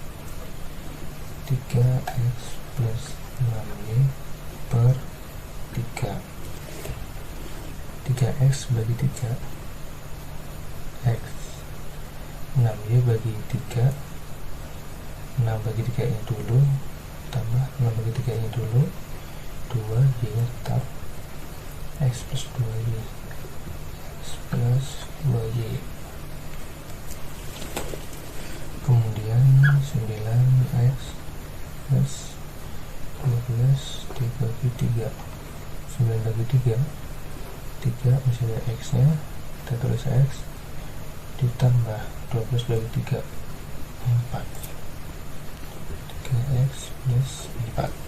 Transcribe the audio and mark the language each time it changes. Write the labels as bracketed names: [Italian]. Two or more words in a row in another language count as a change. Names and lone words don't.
[Indonesian] 3x plus 6y per 3. 3x bagi 3 x, 6y bagi 3, 6 bagi 3 nya dulu tambah 6 bagi 3 nya dulu, 2 y nya tetap x plus 2y, x plus 2y. Kemudian 9x plus 12 dibagi 3, 9 bagi 3, 3 masih ada x nya, kita tulis x ditambah 12 bagi 3, 4, 3x plus 4.